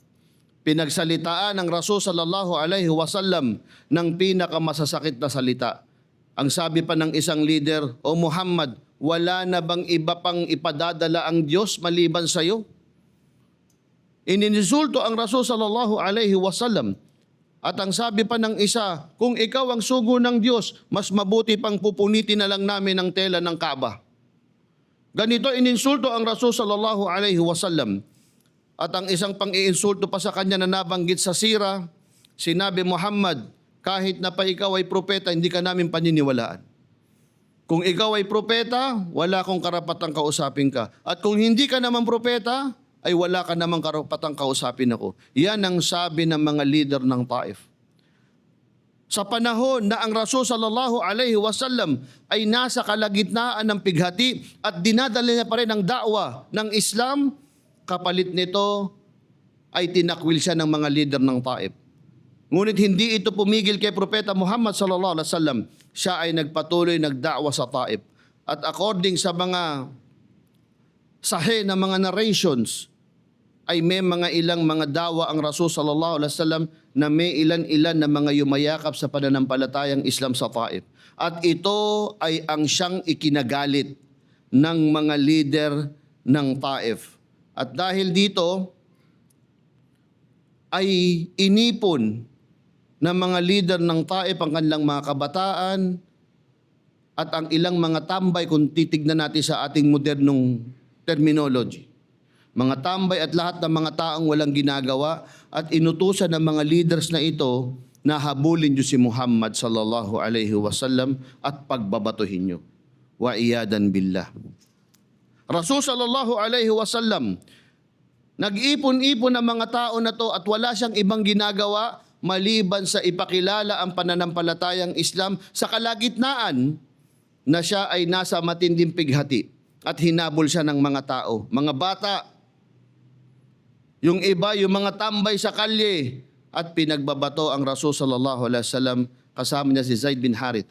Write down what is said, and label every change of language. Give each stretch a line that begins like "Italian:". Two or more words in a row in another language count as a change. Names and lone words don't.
Filipino: Pinagsalitaan ng Rasul
Arabic: صلى الله عليه وسلم
Filipino: ng pinakamasasakit na salita. Ang sabi pa ng isang leader, O Muhammad, wala na bang iba pang ipadadala ang Diyos maliban sa iyo? Ininsulto ang Rasul
Arabic: صلى الله عليه وسلم.
Filipino: At ang sabi pa ng isa, kung ikaw ang sugo ng Diyos, mas mabuti pang pupunitin na lang namin ang tela ng Kaaba. Ganito ininsulto ang Rasul
Arabic: صلى الله عليه وسلم.
Filipino: At ang isang pang-iinsulto pa sa kanya na nabanggit sa sira, sinabi, Muhammad, kahit na pa ikaw ay propeta, hindi ka namin paniniwalaan. Kung ikaw ay propeta, wala akong karapatang kausapin ka. At kung hindi ka naman propeta, ay wala ka namang karapatang kausapin ako. Yan ang sabi ng mga leader ng Taif. Sa panahon na ang Rasul
Arabic: صلى الله عليه وسلم
Filipino: ay nasa kalagitnaan ng pighati at dinadala niya pa rin ang da'wa ng Islam, kapalit nito ay tinakwil siya ng mga leader ng Taif. Ngunit hindi ito pumigil kay Propeta Muhammad
Arabic: صلى الله عليه وسلم.
Filipino: Siya ay nagpatuloy nagda'wa sa Taif. At according sa mga sahih na mga narrations, ay may mga ilang mga dawa ang Rasul
Arabic: صلى الله عليه وسلم
Filipino: na may ilan-ilan na mga yumayakap sa pananampalatayang Islam sa Taif. At ito ay ang siyang ikinagalit ng mga leader ng Taif. At dahil dito ay inipon ng mga leader ng Taif ang kanilang mga kabataan at ang ilang mga tambay kung titignan natin sa ating modernong terminology. Mga tambay at lahat ng mga taong walang ginagawa at inutusan ng mga leaders na ito na habulin niyo si Muhammad
Arabic: صلى الله عليه وسلم
Filipino: at pagbabatuhin niyo.
Arabic: والعياذ بالله. رسول صلى الله عليه وسلم,
Filipino: nag-ipon-ipon ng mga tao na to at wala siyang ibang ginagawa maliban sa ipakilala ang pananampalatayang Islam sa kalagitnaan na siya ay nasa matinding pighati at hinabol siya ng mga tao, mga bata. Yung iba, yung mga tambay sa kalye at pinagbabato ang Rasul
Arabic: صلى الله عليه وسلم
Filipino: kasama niya si Zaid bin Haritha.